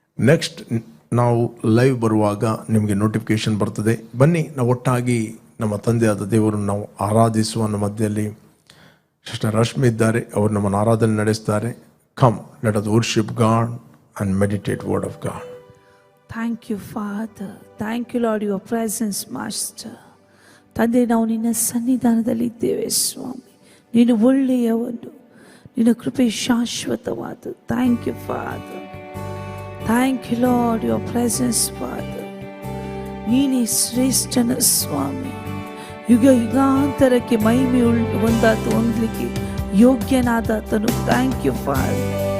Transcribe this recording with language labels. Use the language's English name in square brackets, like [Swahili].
[Kannada] Next ನಾವು live ಬರುವಾಗ ನಿಮಗೆ ನೋಟಿಫಿಕೇಶನ್ ಬರ್ತದೆ. ಬನ್ನಿ, ನಾವು ಒಟ್ಟಾಗಿ ನಮ್ಮ ತಂದೆಯಾದ ದೇವರನ್ನು ನಾವು ಆರಾಧಿಸುವ. ನಮ್ಮ ಮಧ್ಯದಲ್ಲಿ ಸಿಸ್ಟರ್ ರಶ್ಮಿ ಇದ್ದಾರೆ, ಅವರು ನಮ್ಮನ್ನು ಆರಾಧನೆ ನಡೆಸ್ತಾರೆ. [English] Come, let us worship God and meditate word of God. Thank you, Father. Thank you, Lord, your presence, Master. [Kannada] ತಂದೆ, ನಾವು ನಿನ್ನ ಸನ್ನಿಧಾನದಲ್ಲಿ ಇದ್ದೇವೆ ಸ್ವಾಮಿ. ನೀನು ಒಳ್ಳೆಯವನು, ನಿನ್ನ ಕೃಪೆ ಶಾಶ್ವತವಾದ. [English] Thank you, Father. Thank you, Lord, your presence, Father. [Kannada] ನೀನೇ ಶ್ರೇಷ್ಠನ ಸ್ವಾಮಿ. ಯುಗ ಯುಗಾಂತರಕ್ಕೆ ಮಹಿಮೆ ಹೊಂದಲಿಕ್ಕೆ ಯೋಗ್ಯನಾದತನು. [English] Thank you, Father.